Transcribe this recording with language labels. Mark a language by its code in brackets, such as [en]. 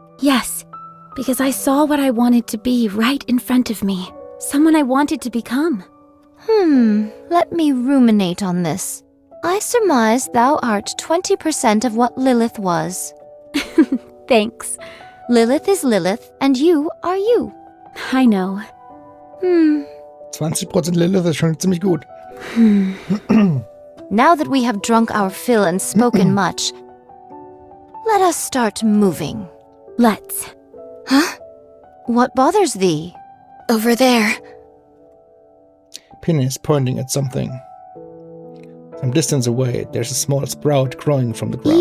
[en] Yes, because I saw what I wanted to be right in front of me. Someone I wanted to become. Let me ruminate on this. I surmise thou art 20% of what Lilith was. Thanks. Lilith is Lilith, and you are you. I know. [de] 20% Lilith ist schon ziemlich gut. [en] Now that we have drunk our fill and spoken much, let us start moving. Let's. Huh? What bothers thee? Over there. Penny is pointing at something. Some distance away, there's a small sprout growing from the ground.